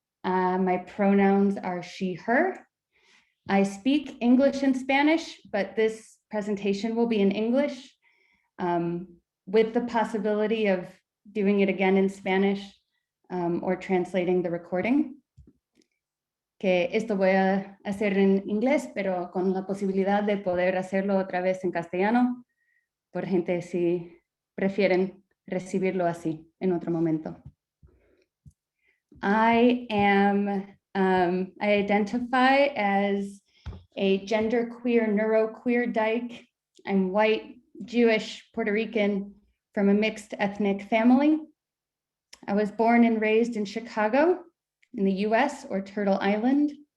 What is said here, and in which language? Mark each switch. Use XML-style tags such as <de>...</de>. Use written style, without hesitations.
<en>My pronouns are she, her. I speak English and Spanish, but this presentation will be in English with the possibility of doing it again in Spanish or translating the recording.</en> <es>Que esto voy a hacer en inglés, pero con la posibilidad de poder hacerlo otra vez en castellano, por gente si prefieren recibirlo así en otro momento.</es> <en>I identify as a genderqueer, neuroqueer dyke. I'm white, Jewish, Puerto Rican, from a mixed ethnic family. I was born and raised in Chicago in the US, or Turtle Island.</en>